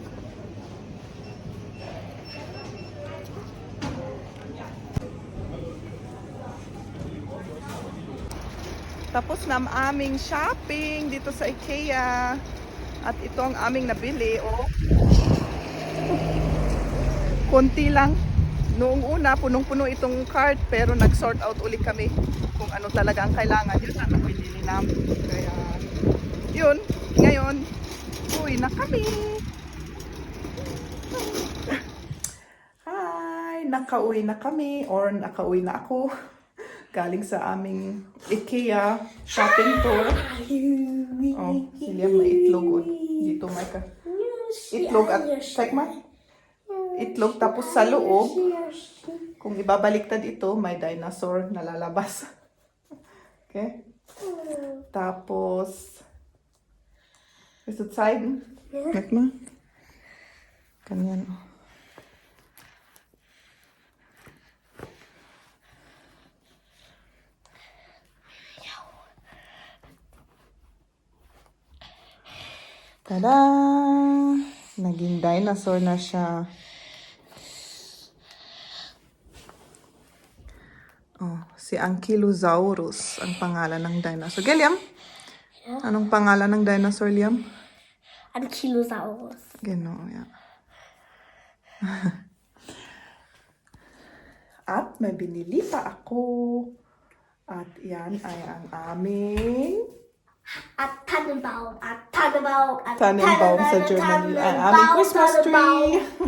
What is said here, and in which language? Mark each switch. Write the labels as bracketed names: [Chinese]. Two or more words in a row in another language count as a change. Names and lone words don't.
[Filipino] Tapos na ang aming shopping dito sa IKEA. At ito ang aming nabili, oh. Konti lang. Noong una, punong-puno itong cart, pero nag- [English] sort out [Filipino] uli kami kung ano talaga ang kailangan. Yun ang napili namin. Kaya, yun. Ngayon, uwi na kami. Hi! Nakauwi na kami, or nakauwi na ako. Galing sa aming IKEA [English] shopping tour. [Filipino] Oh, sila may itlog. Dito may itlog at, check ma? Itlog, tapos sa loob, kung ibabaliktad ito, may dinosaur na lalabas. Okay? Tapos, [German] ist du zeigen? Merk mal. [Filipino] Ganyan. Tada! Naging dinosaur na siya. Oh, si Ankylosaurus ang pangalan ng dinosaur. Liam? Anong pangalan ng dinosaur, Liam? Ankylosaurus. [German] Genau, ja. [Filipino] At may binili pa ako. At yan ay ang aming [German] At Tannenbaum, at Tannenbaum, at [Filipino] Tannenbaum sa Germany. Ang aming [English] Christmas tree.